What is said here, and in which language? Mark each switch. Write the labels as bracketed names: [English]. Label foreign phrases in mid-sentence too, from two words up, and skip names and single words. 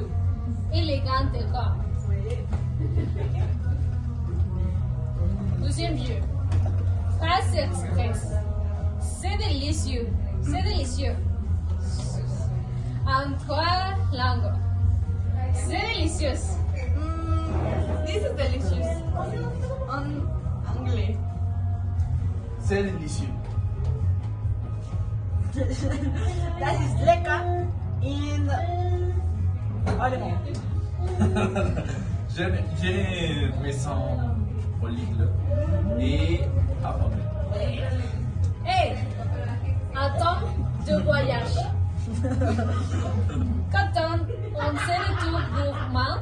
[French] Élégant et rare. Oui. Deuxième jeu. Phrase express. C'est délicieux. C'est délicieux. En 3 langues. C'est délicieux. [English] This is delicious. [French] En anglais. C'est délicieux. [German] Das ist lecker in allemand. [French] Je me sens horrible et affamé. Hey, un temps de voyage. Quand on fait le tour gourmand,